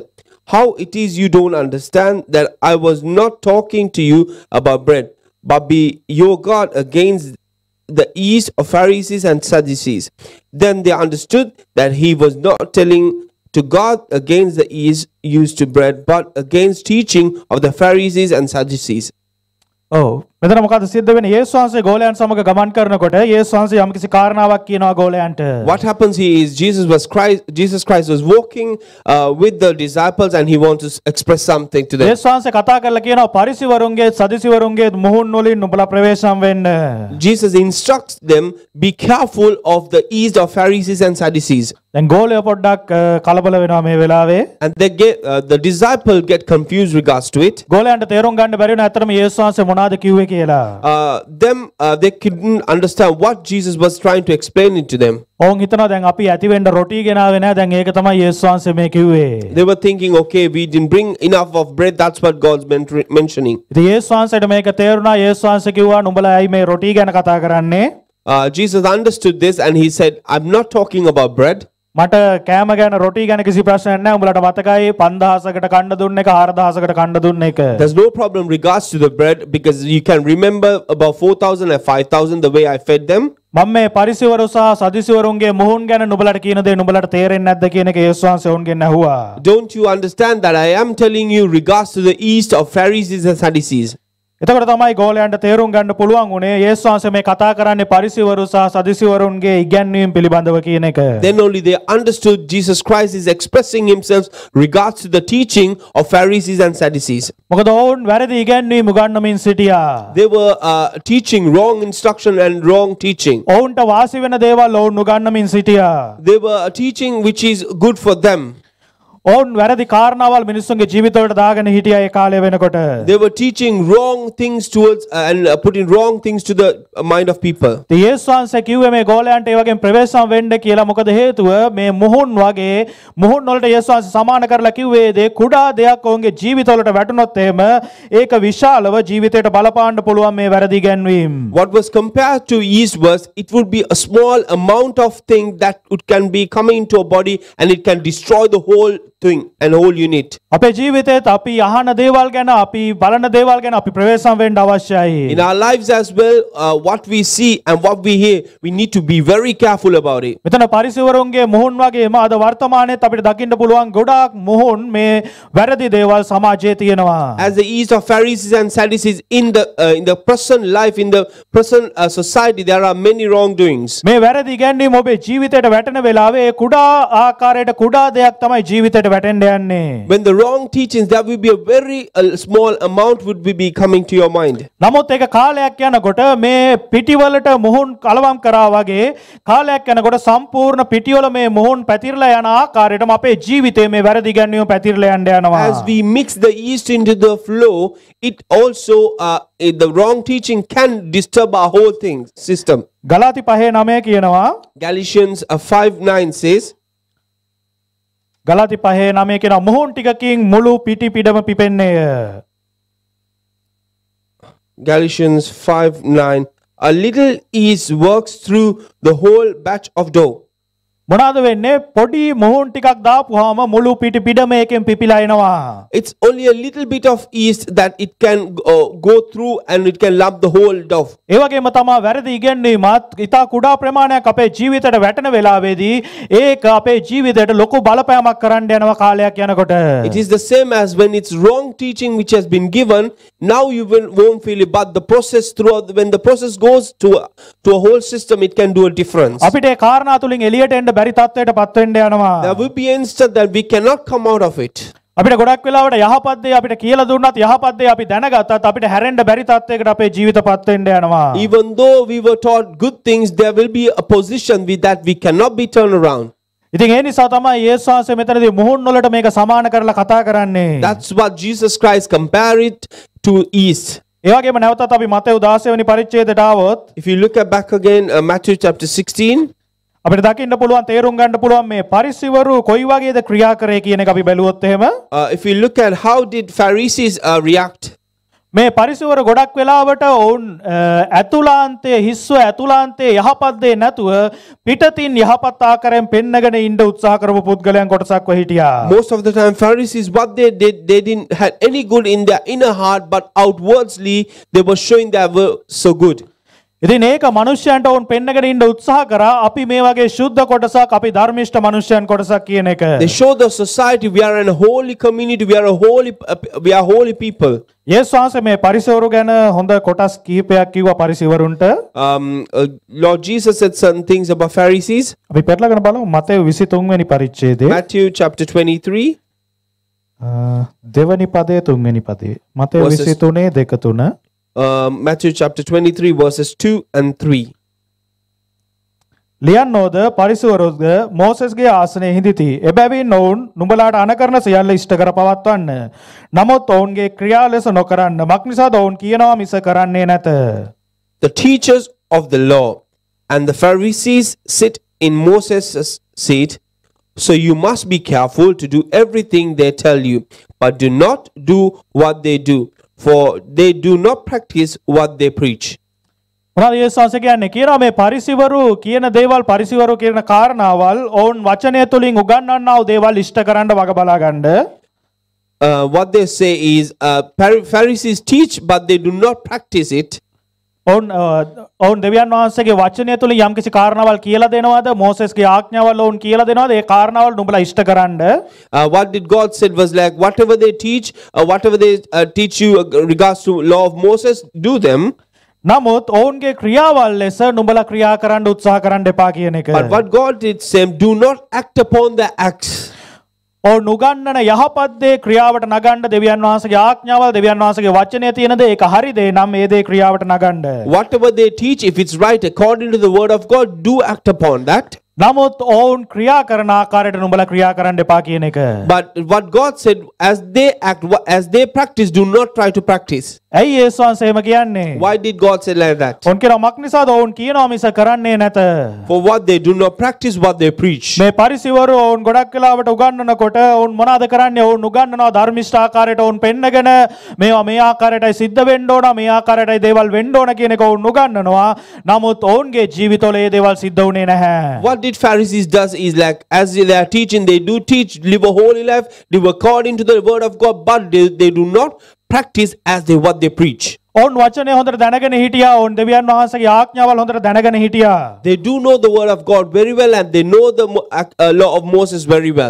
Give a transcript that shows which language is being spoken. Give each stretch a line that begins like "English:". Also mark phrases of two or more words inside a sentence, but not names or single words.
English: How it is you don't understand that I was not talking to you about bread, but be your God against the yeast of Pharisees and Sadducees. Then they understood that he was not telling to God against the yeast used to bread, but against teaching of the Pharisees and Sadducees.
Sinhala: ඔව් මෙතන මොකද සිද්ධ වෙන්නේ? යේසුස් වහන්සේ ගෝලයන් සමග ගමන් කරනකොට යේසුස් වහන්සේ යම්කිසි කාරණාවක් කියනවා ගෝලයන්ට.
English: What happens here is Jesus Christ was walking with the disciples and he wants to express something to them.
Sinhala: යේසුස් වහන්සේ කතා කරලා කියනවා පරිසවරුන්ගේ සදිසිවරුන්ගේ මුහුන් වලින් නුඹලා ප්‍රවේශම් වෙන්න.
English: Jesus instructs them, be careful of the yeast of Pharisees and Sadducees.
Sinhala: දැන් ගෝලය පොඩ්ඩක් කලබල වෙනවා මේ වෙලාවේ.
English: And they the disciple get confused regards to it.
Sinhala: ගෝලයන්ට තේරුම් ගන්න බැරි වෙන අතරම යේසුස් වහන්සේ මොනවද කිව්වේ කියලා.
English: They couldn't understand what Jesus was trying to explain it to them.
Sinhala: ඔවුන් හිතනවා දැන් අපි ඇති වෙන්න රොටි ගෙනාවේ නැහැ. දැන් ඒක තමයි යේසුස් වහන්සේ මේ කිව්වේ.
English: They were thinking, okay, we didn't bring enough of bread. That's what God's mentioning.
Sinhala: ඉතින් යේසුස් වහන්සේට මේක තේරුණා. යේසුස් වහන්සේ කිව්වා නුඹලා ඇයි මේ රොටි ගැන කතා කරන්නේ?
English: Jesus understood this and he said, I'm not talking about bread.
Sinhala: මට කෑම ගැන රොටි ගැන කිසි ප්‍රශ්නයක් නැහැ. උඹලට මතකයි 5000කට කන්න දුන්න එක 4000කට කන්න දුන්න එක.
English: There's no problem regards to the bread because you can remember about 4,000 and 5,000 the way I fed them.
Sinhala: මම මේ පරිසවරු සහ සදිසිවරුන්ගේ මුහුන් ගැන නුඹලට කියන දේ නුඹලට තේරෙන්නේ නැද්ද කියන එක යේසුස් වහන්සේ ඔවුන්ගෙන් ඇහුවා.
English: Don't you understand that I am telling you regards to the yeast of Pharisees and Sadducees?
Sinhala: එතකොට තමයි ගෝලයන්ට තේරුම් ගන්න පුළුවන් උනේ යේසුස් වහන්සේ මේ කතා කරන්නේ පරිසවරු සහ සදිසිවරුන්ගේ ඉගැන්වීම් පිළිබඳව කියන එක.
English: Then only they understood Jesus Christ is expressing himself regards to the teaching of Pharisees and Sadducees.
Sinhala: මොකද ඔවුන් වැරදි ඉගැන්වීම් උගන්වමින් සිටියා.
English: They were teaching wrong instruction and wrong teaching.
Sinhala: ඔවුන්ට වාසි වෙන දේවල් ඔවුන් උගන්වමින් සිටියා.
English: They were teaching which is good for them.
Sinhala: ඔවුන් වැරදි කාරණාවල් මිනිස්සුන්ගේ ජීවිතවලට දාගෙන හිටියා ඒ කාලය වෙනකොට.
English: They were teaching wrong things towards and putting wrong things to the mind of people.
Sinhala: ඉතින් යේසුස් වහන්සේ කිව්වේ මේ ගෝලයන්ට ඒ වගේම ප්‍රවේශම් වෙන්න කියලා. මොකද හේතුව මේ මුහුන් වගේ මුහුන් වලට යේසුස් වහන්සේ සමාන කරලා කිව්වේ දේ කුඩා දෙයක් ඔවුන්ගේ ජීවිතවලට වැටුනොත් එහෙම ඒක විශාලව ජීවිතයට බලපාන්න පුළුවන් මේ වැරදි ගැන්වීම.
English: What was compared to yeast was it would be a small amount of thing that can be coming into a body and it can destroy the whole thing and whole unit.
Sinhala: අපේ ජීවිතේත් අපි අහන දේවල් ගැන අපි බලන දේවල් ගැන අපි ප්‍රවේශම් වෙන්න අවශ්‍යයි.
English: In our lives as well, what we see and what we hear, we need to be very careful about it.
Sinhala: මෙතන පරිසවරුන්ගේ මුහුන් වගේම අද වර්තමානයේත් අපිට දකින්න පුළුවන් ගොඩාක් මුහුන් මේ වැරදි දේවල් සමාජයේ තියෙනවා.
English: As the ease of Pharisees and Sadducees in the present life, in the present society, there are many wrongdoings.
Sinhala: මේ වැරදි ඉගැන්වීම ඔබේ ජීවිතයට වැටෙන වෙලාවේ ඒ කුඩා ආකාරයට කුඩා දෙයක් තමයි ජීවිතයට වැටෙන්න යන්නේ.
English: When the wrong teachings, there will be a very small amount would be coming to your mind.
Sinhala: නමුත් ඒක කාලයක් යනකොට මේ පිටිවලට මුහුන් කලවම් කරා වගේ කාලයක් යනකොට සම්පූර්ණ පිටිවල මේ මුහුන් පැතිරලා යන ආකාරයටම අපේ ජීවිතේ මේ වැරදි ඉගැන්වීම පැතිරලා යන්න යනවා.
English: As we mix the yeast into the flow, it also the wrong teaching can disturb our whole thing system.
Sinhala: ගලාති 5:9 කියනවා
English: Galatians 5:9 says,
Sinhala: ගලාති 5:9 කියනවා මුහුන් ටිකකින් මුළු පිටි පිටම පිපෙන්නේය.
English: Galatians 5:9, a little yeast works through the whole batch of dough.
Sinhala: මොනවාද වෙන්නේ පොඩි මුහුන් ටිකක් දාපුවාම මුළු පිටි පිටම එකෙන් පිපිලා එනවා.
English: It's only a little bit of yeast that it can go through and it can lump the whole dough.
Sinhala: ඒ වගේම තමයි වැරදි ඉගැන්වීමත් ඊට කුඩා ප්‍රමාණයක් අපේ ජීවිතයට වැටෙන වෙලාවේදී ඒක අපේ ජීවිතයට ලොකු බලපෑමක් කරන්න යනවා කාලයක් යනකොට.
English: It is the same as when it's wrong teaching which has been given, now you won't feel it, but the process throughout, when the process goes to a whole system, it can do a difference.
Sinhala: අපිට ඒ කාරණා තුලින් එළියට එන්න බැරි තත්ත්වයට පත් වෙන්න යනවා.
English: There will be instant that we cannot come out of it.
Sinhala: අපිට ගොඩක් වෙලාවට යහපත් දේ අපිට කියලා දුන්නත් යහපත් දේ අපි දැනගත්තත් අපිට හැරෙන්න බැරි තත්ත්වයකට අපේ ජීවිතපත් වෙන්න යනවා.
English: Even though we were taught good things, there will be a position with that we cannot be turned around.
Sinhala: ඉතින් ඒ නිසා තමයි යේසුස් වහන්සේ මෙතනදී මුහුන් වලට මේක සමාන කරලා කතා කරන්නේ.
English: That's what Jesus Christ compared it to yeast.
Sinhala: ඒ වගේම නැවතත් අපි මතෙව් 16 වෙනි පරිච්ඡේදයට ආවොත්
English: If you look at back again, Matthew chapter 16,
Sinhala: අපිට දකින්න පුළුවන් තේරුම් ගන්න පුළුවන් මේ පරිසවරු කොයි වගේද ක්‍රියා කරේ කියන එක අපි බැලුවොත් එහෙම
English: if you look at how did Pharisees react,
Sinhala: මේ පරිසවරු ගොඩක් වෙලාවට ඔවුන් ඇතුළාන්තයේ හිස්ව ඇතුළාන්තයේ යහපත් දේ නැතුව පිටතින් යහපත් ආකාරයෙන් පෙන්නගෙන ඉන්න උත්සාහ කරපු පුද්ගලයන් කොටසක් වෙ හිටියා.
English: most of the time Pharisees, what they did, they didn't had any good in their inner heart, but outwardly they were showing they were so good.
Sinhala: ඉතින් ඒක මිනිස්යන්ට වුන් පෙන්නගෙන ඉන්න උත්සාහ කරා අපි මේ වගේ සුද්ධ කොටසක් අපි ධර්මිෂ්ඨ මිනිස්යන් කොටසක් කියන එක.
English: They show the society we are in a holy community, we are holy people.
Sinhala: යේසුස් වහන්සේ මේ පරිසවරු ගැන හොඳ කොටස් කීපයක් කිව්වා පරිසවරුන්ට.
English: Lord Jesus said certain things about Pharisees.
Sinhala: අපි පෙරලගෙන බලමු මතෙව් 23 වෙනි පරිච්ඡේදයේ
English: Matthew chapter 23
Sinhala: දෙවනි පදයේ තුන්වෙනි පදයේ මතෙව් 23 2 3
English: Matthew chapter 23 verses 2 and 3.
Sinhala: ලියන්නෝද පරිසවරුද මෝසෙස්ගේ ආසනයේ හිඳිති. එබැවින් ඔවුන් නුඹලාට අනකරන සියල්ල ඉෂ්ට කර පවත්වන්න. නමුත් ඔවුන්ගේ ක්‍රියා ලෙස නොකරන්න. මක්නිසාද ඔවුන් කියනවා මිස කරන්නේ නැත.
English: The teachers of the law and the Pharisees sit in Moses' seat, so you must be careful to do everything they tell you, but do not do what they do, for they do not practice what they preach.
Sinhala: මොනවද යේසුස් වහන්සේ කියන්නේ කියනවා මේ පරිසවරු කියන දේවල් පරිසවරු කියන කාරණාවල් ඔවුන් වචනය තුලින් උගන්වන්නා වූ දේවල් ඉෂ්ට කරන්න වග බලා ගන්න.
English: What they say is Pharisees teach but they do not practice it.
Sinhala: ඔවුන් දෙවියන් වහන්සේගේ වචනය තුලින් යම්කිසි කාරණාවල් කියලා දෙනවාද මෝසෙස්ගේ ආඥාවල් ඔවුන් කියලා දෙනවාද ඒ කාරණාවල් නුඹලා ඉෂ්ට කරන්න.
English: What did God said was like whatever they teach, whatever they teach you regards to law of Moses, do them.
Sinhala: නමුත් ඔවුන්ගේ ක්‍රියාවල් ලෙස නුඹලා ක්‍රියා කරන්න උත්සාහ කරන්න එපා කියන එක.
English: But what God did say, do not act upon the acts.
Sinhala: ඔවුන් උගන්වන යහපත් දේ ක්‍රියාවට නගන්න දෙවියන් වහන්සේගේ ආඥාවල් දෙවියන් වහන්සේගේ වචනයේ තියෙන දේ ඒක හරි දේ නම් ඒ දේ ක්‍රියාවට නගන්න.
English: Whatever they teach, if it's right according to the word of God, do act upon that.
Sinhala: නමුත් ඔවුන් ක්‍රියා කරන ආකාරයට නුඹලා ක්‍රියා කරන්න එපා කියන එක.
English: But what God said, as they act, as they practice, do not try to practice.
Sinhala: ඇයි යේසුස් වහන්සේ එහෙම කියන්නේ?
English: Why did God say like that?
Sinhala: ඔවුන් කියනවා මක්නිසාද ඔවුන් කියනවා මිස කරන්නේ නැත.
English: For what they do not practice what they preach.
Sinhala: මේ පරිසවරු ඔවුන් ගොඩක් වෙලාවට උගන්වනකොට ඔවුන් මොනවාද කරන්නේ? ඔවුන් උගන්වනවා ධර්මිෂ්ඨ ආකාරයට ඔවුන් පෙන්නගෙන මේවා මේ ආකාරයටයි සිද්ධ වෙන්න ඕන, මේ ආකාරයටයි දේවල් වෙන්න ඕන කියන එක ඔවුන් උගන්වනවා. නමුත් ඔවුන්ගේ ජීවිතවල මේ දේවල් සිද්ධ වුණේ නැහැ.
English: What did Pharisees does is like, as they are teaching, they do teach, live a holy life, live according to the word of God, but they do not practice as they what they preach.
Sinhala: ඔවුන් වචනේ හොඳට දැනගෙන හිටියා. ඔවුන් දෙවියන් වහන්සේගේ ආඥාවල් හොඳට දැනගෙන හිටියා.
English: They do know the word of God very well, and they know the law of Moses very well.